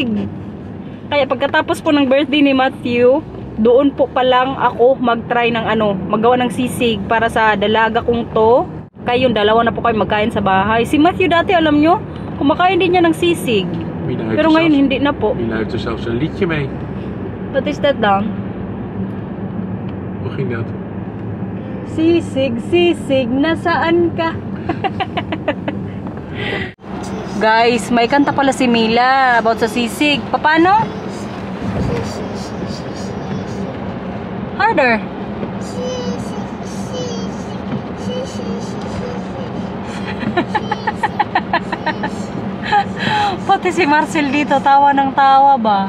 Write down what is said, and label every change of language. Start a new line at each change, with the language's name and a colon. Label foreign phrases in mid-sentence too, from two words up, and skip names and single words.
Filipino: Kaya pagkatapos po ng birthday ni Matthew, doon po pa lang ako mag-try ng magawa ng sisig para sa dalaga kong to. Kayong dalawa na po kayo magkain sa bahay. Si Matthew dati, alam nyo, kumakain din niya ng sisig. Pero ngayon hindi na po.
Dutch: Mila heeft er zelfs een liedje mee. Wat is dat dan? mag ging dat?
Filipino: Sisig, sisig, nasaan ka? Guys, may kanta pala si Mila about sa sisig. Paano? Harder. Pati si Marcel dito, tawa ng tawa ba?